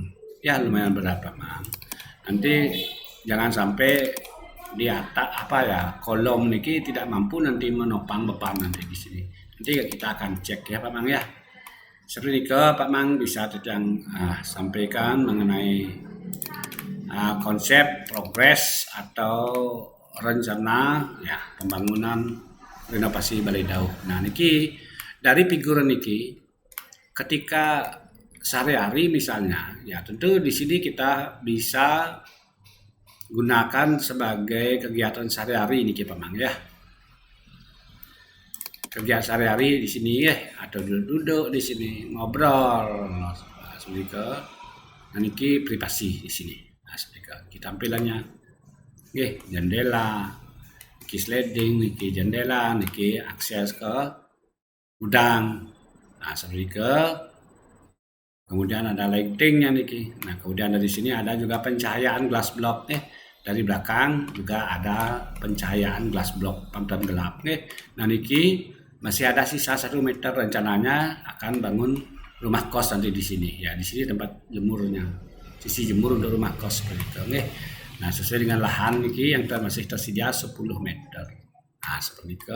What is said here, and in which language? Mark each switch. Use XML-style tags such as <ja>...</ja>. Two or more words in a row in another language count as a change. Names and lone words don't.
<id>Ya, lumayan berat, Pak Mang. Nanti jangan sampai di atap kolom niki tidak mampu nanti menopang beban nanti di sini. Nanti kita akan cek ya Pak Mang ya. Seperti itu Pak Mang bisa yang sampaikan mengenai konsep progres atau rencana ya pembangunan renovasi Balai Dauh. Nah niki dari figuran niki ketika sehari-hari misalnya ya tentu di sini kita bisa gunakan sebagai kegiatan sehari-hari ini Pak Mang ya. Kegiatan sehari-hari di sini ya, atau duduk di sini ngobrol, seperti ke, nah niki privasi di sini, nah seperti ke, tampilannya, jendela, niki sliding, niki jendela, niki akses ke gudang, nah seperti ke, kemudian ada lightingnya niki, nah kemudian dari sini ada juga pencahayaan</id> <en>glass block</en> <id>dari belakang juga ada pencahayaan</id> <en>glass block</en> <id>pantun gelap nah niki masih ada sisa 1 meter rencananya akan bangun rumah kos nanti di sini ya, di sini tempat jemurnya, sisi jemur untuk rumah kos seperti itu nah sesuai dengan lahan niki yang masih tersedia 10 meter nah seperti itu.</id>